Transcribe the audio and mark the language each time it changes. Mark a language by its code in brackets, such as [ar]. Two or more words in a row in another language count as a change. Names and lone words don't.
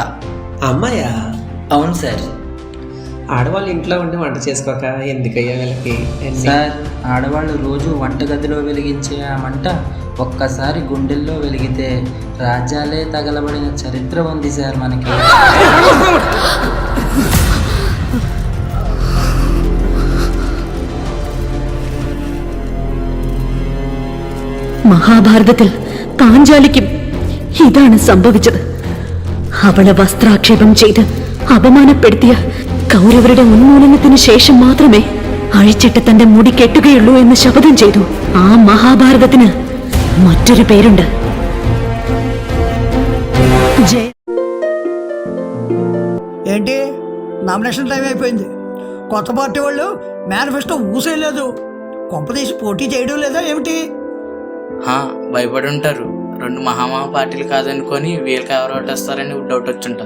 [te] అమ్మాయా? అవును సార్. ఆడవాళ్ళు ఇంట్లో ఉండి వంట చేసుకోక ఎందుకయ్యా వీళ్ళకి? సార్, ఆడవాళ్ళు రోజు వంటగదిలో వెలిగించే ఆ మంట ఒక్కసారి గుండెల్లో వెలిగితే రాజ్యాలే తగలబడిన చరిత్ర ఉంది సార్ మనకి. [ml] മഹാഭാരതത്തിൽ പാഞ്ചാലിക്കും ഇതാണ് സംഭവിച്ചത്. അവളെ വസ്ത്രാക്ഷേപം ചെയ്ത് അപമാനപ്പെടുത്തിയ കൗരവരുടെ ഉന്മൂലനത്തിന് ശേഷം മാത്രമേ അഴിച്ചിട്ട് തന്റെ മുടി കെട്ടുകയുള്ളൂ എന്ന് ശപഥം ചെയ്തു. ആ മഹാഭാരതത്തിന് മറ്റൊരു പേരുണ്ട്. [te] ఏంటి, నామినేషన్ టైం అయిపోయింది. కొత్త పార్టీ వాళ్ళు మేనిఫెస్టో ఊసేయలేదు. కొంపదీసి పోటీ చేయడం లేదా ఏమిటి? భయపడి ఉంటారు. రెండు మహామహా పార్టీలు కాదనుకొని వీళ్ళకి ఎవరు ఓటేస్తారని డౌట్ వచ్చుంటుంది.